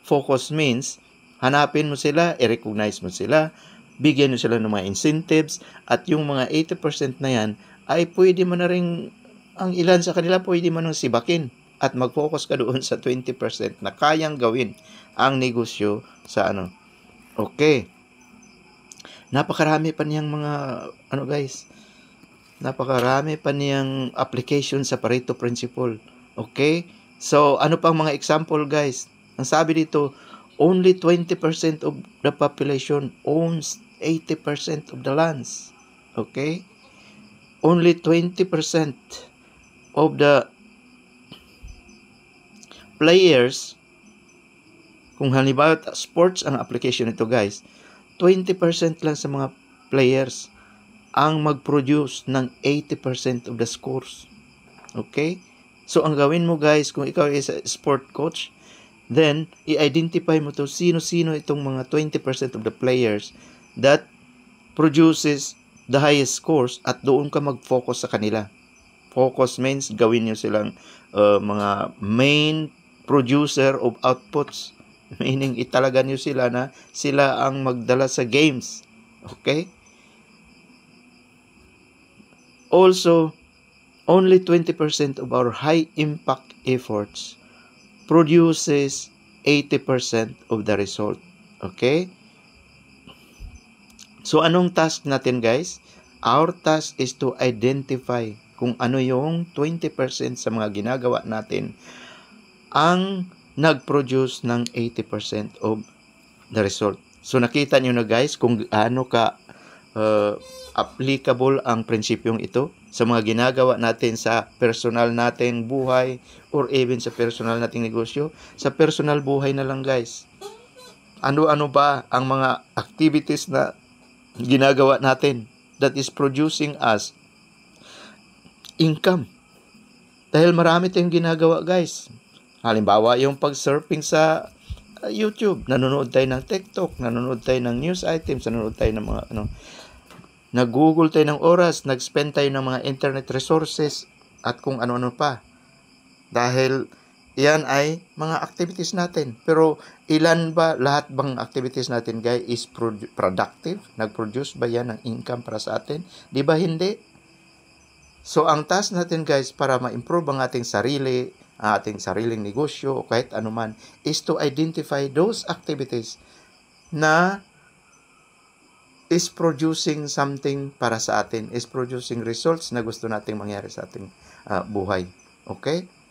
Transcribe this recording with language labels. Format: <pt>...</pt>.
<en>Focus means,</en> <tl>hanapin mo sila, i-recognize mo sila, bigyan mo sila ng mga incentives, at yung mga 80% na yan, ay pwede mo na rin, ang ilan sa kanila pwede mo nang sibakin at mag-focus ka doon sa 20% na kayang gawin ang negosyo sa ano. Okay. Napakarami pa niyang mga, guys, napakarami pa niyang application sa Pareto Principle. Okay? So, ano pang mga example, guys? Ang sabi dito,</tl> <en>only 20% of the population owns 80% of the lands.</en> <tl>Okay?</tl> <en>Only 20% of the players,</en> <tl>kung halimbawa sports ang application nito, guys, 20% lang sa mga players ang mag-produce ng 80% of the scores. Okay? So, ang gawin mo guys, kung ikaw</tl> <en>is a sport coach,</en> <tl>then, i-identify mo to sino-sino itong mga 20% of the players that produces the highest scores at doon ka mag-focus sa kanila.</tl> <en>Focus means</en> <tl>gawin nyo silang mga</tl> <en>main producer of outputs.</en> <tl>Meaning, italaga nyo sila na sila ang magdala sa games. Okay?</tl> <en>Also, only 20% of our high-impact efforts produces 80% of the result. Okay?</en> <tl>So, anong task natin, guys?</tl> <en>Our task is to identify</en> <tl>kung ano yung 20% sa mga ginagawa natin ang nag-produce ng 80% of the result. So, nakita nyo na guys kung ano ka applicable ang prinsipyong ito sa mga ginagawa natin sa personal nating buhay or even sa personal nating negosyo. Sa personal buhay na lang guys. Ano-ano ba ang mga activities na ginagawa natin</tl> <en>that is producing us income?</en> <tl>Dahil marami tayong ginagawa guys. Halimbawa, yung pag-surfing sa YouTube, nanonood tayo ng TikTok, nanonood tayo ng news items, nanonood tayo ng mga nag-google tayo ng oras, nag-spend tayo ng mga internet resources at kung ano-ano pa. Dahil yan ay mga activities natin. Pero ilan ba, lahat bang activities natin guys is productive? Nag-produce ba yan ng income para sa atin? Di ba hindi? So ang task natin guys para ma-improve ang ating sarili, ang ating sariling negosyo o kahit anuman</tl> <en>is to identify those activities</en> <tl>na is producing something para sa atin,</tl> <en>is producing results</en> <tl>na gusto nating mangyari sa ating buhay. Okay?</tl>